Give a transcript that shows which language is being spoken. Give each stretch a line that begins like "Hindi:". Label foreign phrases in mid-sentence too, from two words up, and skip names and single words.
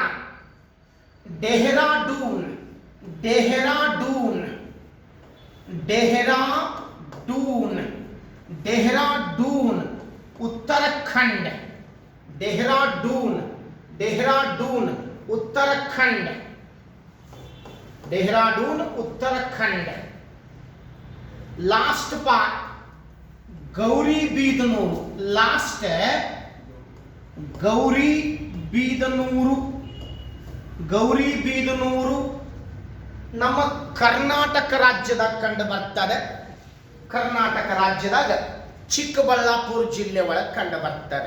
Hindi: देहरादून, देहरादून, देहरादून, देहरादून उत्तराखंड. देहरादून, देहरादून उत्तराखंड, देहरादून उत्तराखंड.
English: last part
Hindi: गौरीबिदनूर.
Kannada: लास्ट ಗೌರಿಬಿದನೂರು. ಗೌರಿಬಿದನೂರು ನಮ್ಮ ಕರ್ನಾಟಕ ರಾಜ್ಯದಾಗ ಕಂಡು ಬರ್ತದೆ. ಕರ್ನಾಟಕ ರಾಜ್ಯದಾಗ ಚಿಕ್ಕಬಳ್ಳಾಪುರ ಜಿಲ್ಲೆ ಒಳಗೆ ಕಂಡು ಬರ್ತದೆ.